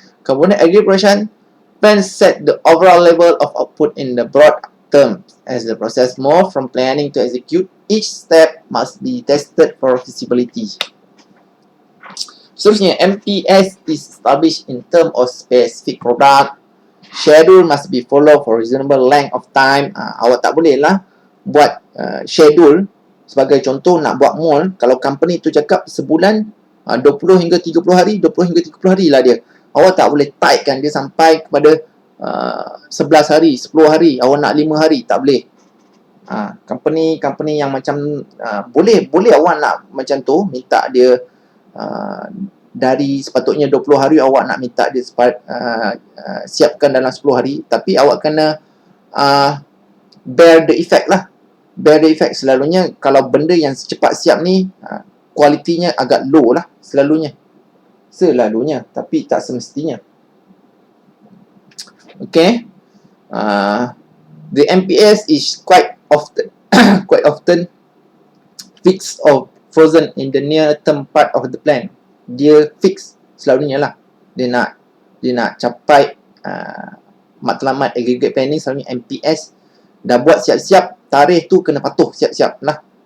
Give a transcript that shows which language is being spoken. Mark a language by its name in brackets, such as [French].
[English] Kemudian aggregate production plan set the overall level of output in the broad terms. As the process move from planning to execute, each step must be tested for feasibility. Seterusnya, MPS is established in terms of specific product. Schedule must be followed for reasonable length of time. [Malay] Awak tak boleh lah buat schedule. Sebagai contoh, nak buat mall, kalau company tu cakap sebulan 20 hingga 30 hari, 20 hingga 30 hari lah dia. Awak tak boleh tightkan dia sampai kepada 11 hari, 10 hari. Awak nak 5 hari, tak boleh. Company yang macam boleh awak nak macam tu, minta dia dari sepatutnya 20 hari awak nak minta dia siapkan dalam 10 hari, tapi awak kena [English] bear the effect [Malay] lah. [English] Bear the effect. [Malay] Selalunya kalau benda yang cepat siap ni kualitinya agak low lah selalunya, tapi tak semestinya. [English] Okay, the MPS is quite often fixed or frozen in the near term part of the plan. [Malay] Dia fix selalunya lah. Dia nak capai matlamat aggregate planning, selalunya MPS dah buat siap-siap, tarikh tu kena patuh siap-siap lah.